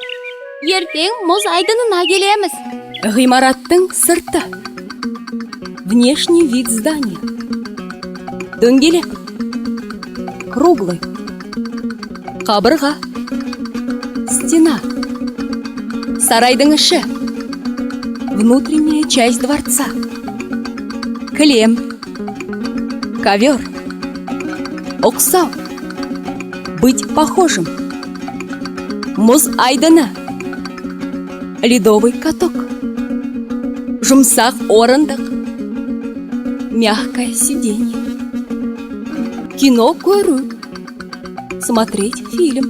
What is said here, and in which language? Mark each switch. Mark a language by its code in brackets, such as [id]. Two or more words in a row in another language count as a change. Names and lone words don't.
[kk] Ертең мұз айдынына келеміз. Ғимараттың сырты. [ru] Внешний вид здания. [kk] Дөңгелек. Круглый. Қабырға. Стена. Сарайдың іші. [ru] Внутренняя часть дворца. [kk] Кілем. Ковер. [ru] Ұқсау. Быть похожим. [kk] Мұз айдыны. [ru] Ледовый каток. [kk] Жұмсақ орындық. [ru] Мягкое сиденье. [kk] Кино көру. [ru] Смотреть фильм.